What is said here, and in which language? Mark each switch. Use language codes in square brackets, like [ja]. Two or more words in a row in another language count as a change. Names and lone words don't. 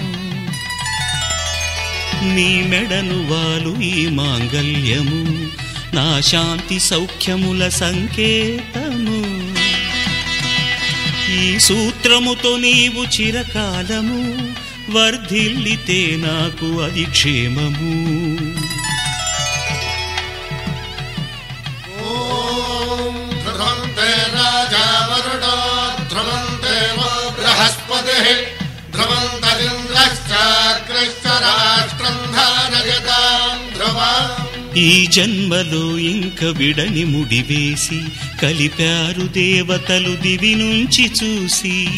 [te] నీ మెడను వాలు ఈ మాంగల్యము నా శాంతి సౌఖ్యముల సంకేతము. ఈ సూత్రముతో నీవు చిరకాలము వర్ధిల్లితే నాకు అది క్షేమము. [sa] ध्रुवन्ते राजा वरुणो ध्रुवन्ते वो बृहस्पतिः ध्रुवन्तरिन्द्रश्चाग्रश्च राष्ट्रं धारयतां ध्रुवम्. [te] ఈ జన్మలో ఇంక విడని ముడివేసి కలిపారు దేవతలు దివి నుంచి చూసి.